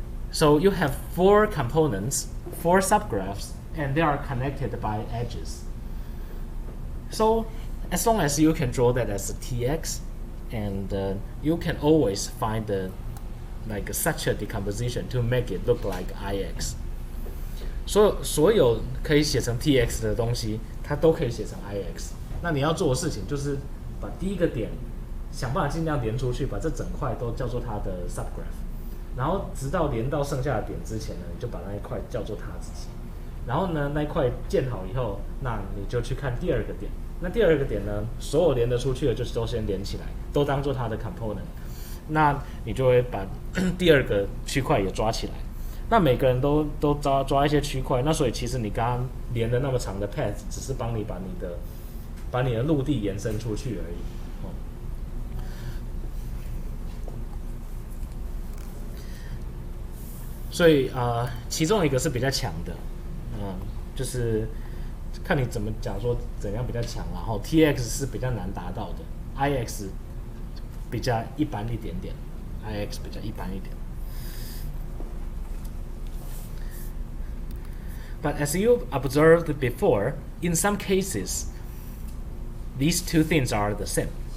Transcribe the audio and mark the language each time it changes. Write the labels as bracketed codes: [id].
[en] So you have 4 components, 4 subgraphs, and they are connected by edges. So as long as you can draw that as a TX, and you can always find such a decomposition to make it look like IX. [zh] 所有可以写成 TX 的东西，它都可以写成 IX。那你要做的事情就是把第一个点想办法尽量连出去，把这整块都叫做它的 subgraph， 然后直到连到剩下的点之前呢，你就把那一块叫做它自己。然后呢，那一块建好以后，那你就去看第二个点。那第二个点呢，所有连得出去的就是都先连起来，都当做它的 component。那你就会把第二个区块也抓起来。那每个人都抓一些区块，那所以其实你刚刚连的那么长的 path， 只是帮你把你的陆地延伸出去而已。所以其中一个是比较强的，就是看你怎么讲说怎样比较强，然后 TX 是比较难达到的 ，IX 比较一般一点点 ，IX 比较一般一点。 [en] But as you observed before, in some cases, these two things are the same.